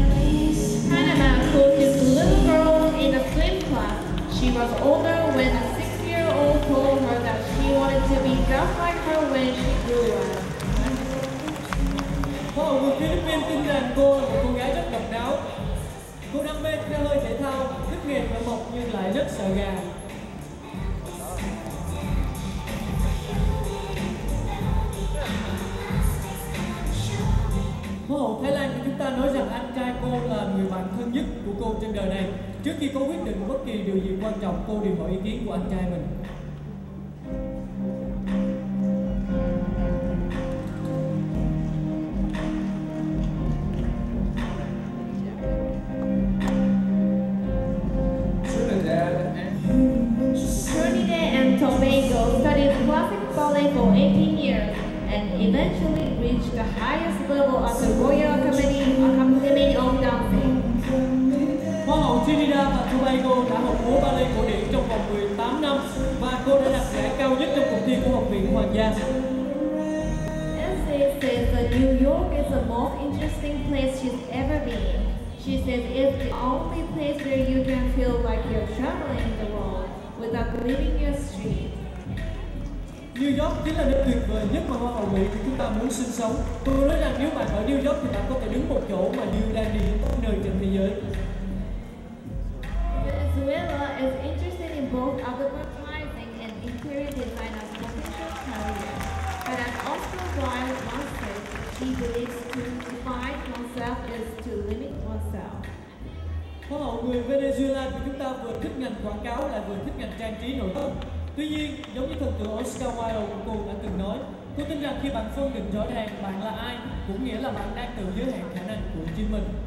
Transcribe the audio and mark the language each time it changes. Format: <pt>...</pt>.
<en>Panama coaches little girls in a swim class. She was older when a 6-year-old told her that she wanted to be just like her when she grew up.</en> <vi>Hoa hậu người Philippines tin rằng cô là một cô gái rất độc đáo. Cô đam mê theo hơi thể thao, thích nghề thợ mộc nhưng lại rất sợ gà. Hoa hậu Thái Lan của chúng ta nói rằng anh trai cô là người bạn thân nhất của cô trên đời này. Trước khi cô quyết định bất kỳ điều gì quan trọng, cô đều hỏi ý kiến của anh trai mình.</vi> <en>Studied classic ballet for 18 years and eventually reached the highest level of the Royal Academy of Dancing.</en> <vi>Hoa hậu Trinidad và Tobago đã học múa ballet cổ điển trong vòng 18 năm và cô đã đạt giải cao nhất trong cuộc thi của Học viện Hoàng gia.</vi> <en>Essay says that New York is the most interesting place she's ever been. She says it's the only place where you can feel like you're traveling the world without leaving your street.</en> <vi>New York chính là nơi tuyệt vời nhất mà Hoa hậu Mỹ của chúng ta muốn sinh sống. Cô nói rằng nếu bạn ở New York thì bạn có thể đứng một chỗ mà như đang đi đến các nơi trên thế giới.</vi> <en>Venezuela is interested in both advertising and interior design as potential careers. But as Oscar Wilde once said, she believes to define oneself is to limit oneself.</en> <vi>Hoa hậu người Venezuela của chúng ta vừa thích ngành quảng cáo lại vừa thích ngành trang trí nổi bật. Tuy nhiên, giống như thần tượng Oscar Wilde của cô đã từng nói, cô tin rằng khi bạn phân định rõ ràng bạn là ai, cũng nghĩa là bạn đang tự giới hạn khả năng của chính mình.</vi>